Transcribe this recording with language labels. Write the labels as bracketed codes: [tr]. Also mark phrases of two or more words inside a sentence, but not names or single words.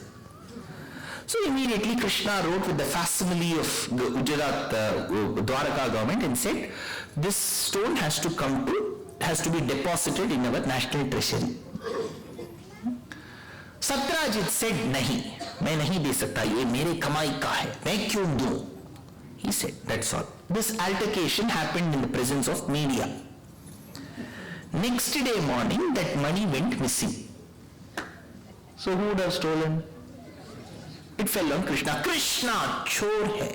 [en] So immediately Krishna wrote with the facsimile of the Gujarat Dwaraka government and said, this stone has to be deposited in our national treasury. [hi] Satrajit said, नहीं, मैं नहीं दे सकता, ये मेरी कमाई का है, मैं क्यों दूं? [en] He said, that's all. This altercation happened in the presence of media. Next day morning, that money went missing. So who would have stolen? It fell on Krishna. Krishna, [hi] चोर है.